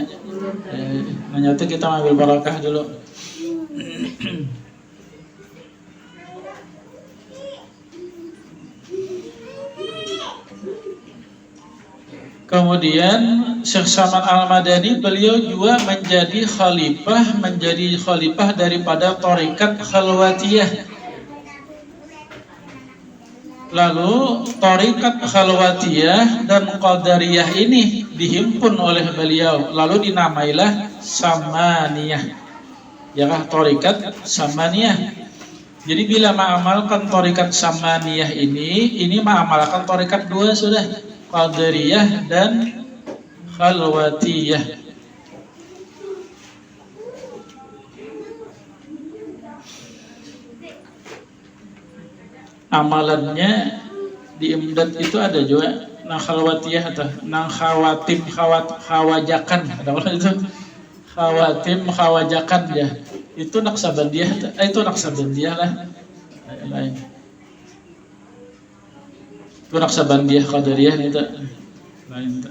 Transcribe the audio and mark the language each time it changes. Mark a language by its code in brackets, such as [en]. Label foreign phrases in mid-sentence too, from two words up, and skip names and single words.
[id] Nyata kita ambil barakah dulu. Kemudian Syekh Saman Al-Madani beliau juga menjadi khalifah daripada Thariqat Khalwatiyah. Lalu Thariqat Khalwatiyah dan Qadariyah ini dihimpun oleh beliau, lalu dinamailah Samaniyah. Ya kah, Thariqat Samaniyah. Jadi bila mengamalkan Thariqat Samaniyah ini mengamalkan Thariqat dua sudah, Qadariyah dan Khalwatiyah. Amalannya di imdad itu ada juga nang khalwatiyah atau nang khawatim khawajakan, ada orang itu khawatim khawajakan ya, itu naksabandiyah, itu naksabandiyah lah lain, itu naksabandiyah qadariyah itu lain.